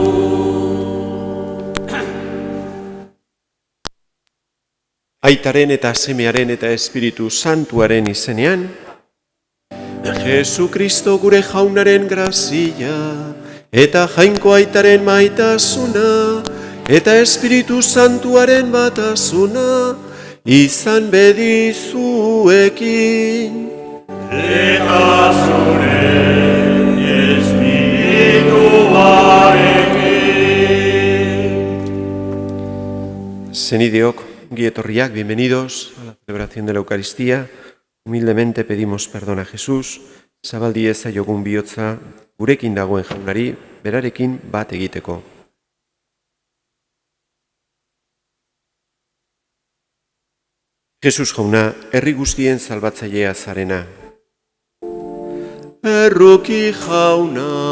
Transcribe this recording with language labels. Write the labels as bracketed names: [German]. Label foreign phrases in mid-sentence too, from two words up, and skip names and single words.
[Basque] Aitaren eta Semearen eta Espiritu Santuaren izenean, Jesu Kristo gure Jaunaren grazia, eta Jainko Aitaren maitasuna, eta Espiritu Santuaren batasuna, izan bedizuekin. Eta zure espirituarekin. Senideok, guietorriak, [Spanish] bienvenidos a la celebración de la Eucaristía. Humildemente pedimos perdón a Jesús, [Basque] zabaldi ezaiogun bihotza gurekin dagoen Jaunari, berarekin bat egiteko. Jesus Jauna, herri guztien salbatzailea zarena. Erruki Jauna,